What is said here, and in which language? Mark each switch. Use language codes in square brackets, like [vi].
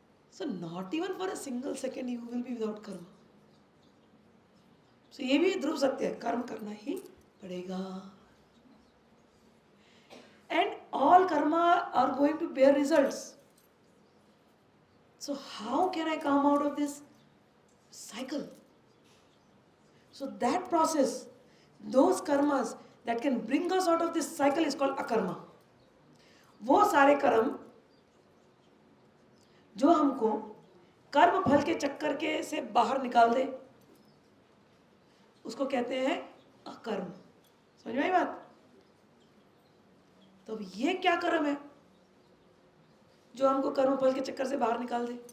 [en] So not even for a single second you will be without karma. [hi] So ये भी ध्रुव सत्य है, कर्म करना ही पड़ेगा. [en] And all karma are going to bear results. So how can I come out of this cycle? So that process, those karmas that can bring us out of this cycle is called akarma. [hi] वो सारे कर्म जो हमको कर्म फल के चक्कर के से बाहर निकाल दे, उसको कहते हैं अकर्म. समझ में आई बात? तो अब ये क्या कर्म है जो हमको कर्म फल के चक्कर से बाहर निकाल दे?